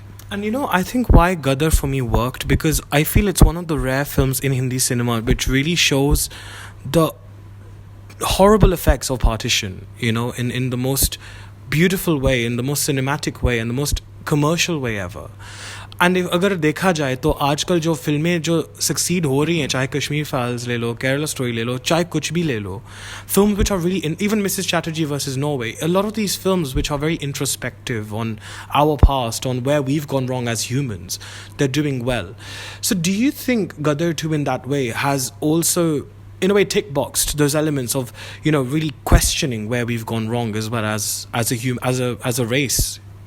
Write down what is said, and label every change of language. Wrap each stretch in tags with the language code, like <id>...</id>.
<en>And I think why Gadar for me worked, because I feel it's one of the rare films in Hindi cinema which really shows the horrible effects of partition, in the most beautiful way, in the most cinematic way, and the most commercial way ever.</en> <hi>And अगर देखा जाए तो आजकल जो फिल्में जो succeed हो रही हैं, चाहे कश्मीर फाइल्स ले लो, केरला स्टोरी ले लो, चाहे कुछ भी ले लो,</hi> <en>films which are really, even Mrs. Chatterjee versus Norway, a lot of these films which are very introspective on our past, on where we've gone wrong as humans, they're doing well. So do you think Gadar 2 in that way has also, in a way, tick boxed those elements of, really questioning where we've gone wrong as well as a race?</en>